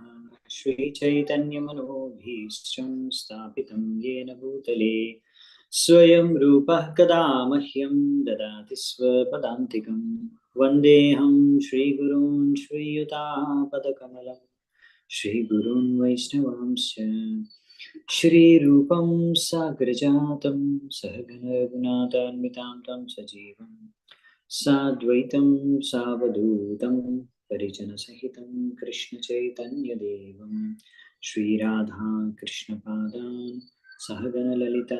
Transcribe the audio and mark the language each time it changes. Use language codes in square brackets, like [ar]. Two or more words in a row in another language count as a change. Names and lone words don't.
[sa] శ్రీచైతన్యమనోభీష్టం స్థాపితం యేన భూతలే స్వయం రూపः కదా మह्यं దదాతి స్వపదాంతికం. వందేహం శ్రీగురూన్ శ్రీయుతాపదకమలం శ్రీగురూన్ వైష్ణవాంశ్చ श्रीरूपं साग्रजातं सहगण रघुनाथान्वितां तं सजीवं साद्वैतं सावधूतं परिजनसहितं कृष्णचैतन्यदेवं श्रीराधा कृष्णपादान् सहगण ललिता